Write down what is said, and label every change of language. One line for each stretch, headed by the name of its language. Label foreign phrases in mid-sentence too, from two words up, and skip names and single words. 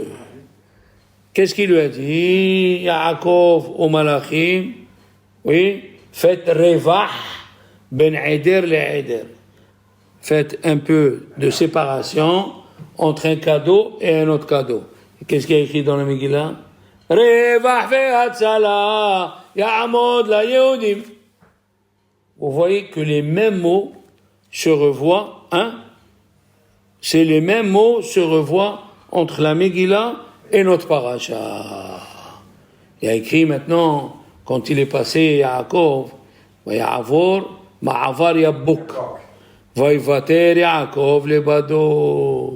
French: Qu'est-ce qu'il lui a dit? Yaakov au Malachim. Oui.
Hebrew: Faites רווח בין עדר לעדר.
French: Faites un peu de séparation entre un cadeau et un autre cadeau. Qu'est-ce qu'il y a écrit dans la Megillah?
Hebrew: רווח והצלה יעמוד ליהודים.
French: Vous voyez que les mêmes mots se revoient, hein? C'est les mêmes mots se revoient entre la Megillah et notre paracha. Il y a écrit maintenant, quand il est passé Yaakov,
Hebrew: ויעבר מעבר יבק ויותר יעקב לבדו.